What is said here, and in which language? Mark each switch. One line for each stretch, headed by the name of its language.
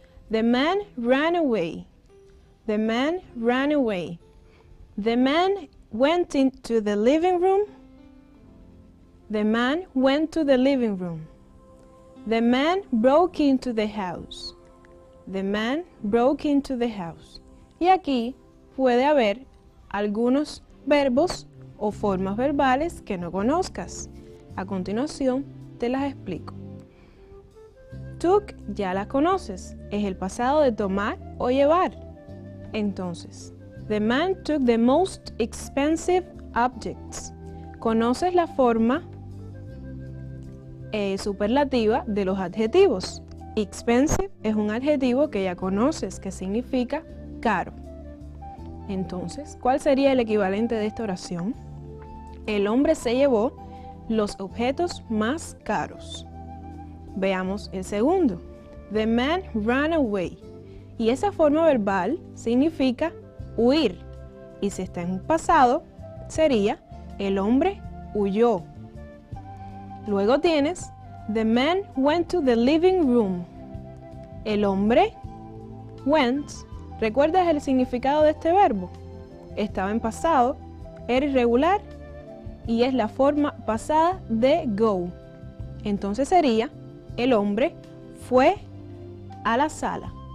English: The man ran away. The man ran away. The man went into the living room. The man went to the living room. The man broke into the house. The man broke into the house.
Spanish: Y aquí puede haber algunos verbos o formas verbales que no conozcas. A continuación te las explico. Took ya las conoces, es el pasado de tomar o llevar.
English: Entonces, the man took the most expensive objects.
Spanish: Conoces la forma superlativa de los adjetivos. Expensive es un adjetivo que ya conoces, que significa caro. Entonces, ¿cuál sería el equivalente de esta oración? El hombre se llevó los objetos más caros. Veamos el segundo.
English: The man ran away.
Spanish: Y esa forma verbal significa huir. Y si está en un pasado, sería el hombre huyó. Luego tienes
English: the man went to the living room.
Spanish: El hombre went. ¿Recuerdas el significado de este verbo? Estaba en pasado, era irregular y es la forma pasada de go. Entonces sería el hombre fue a la sala.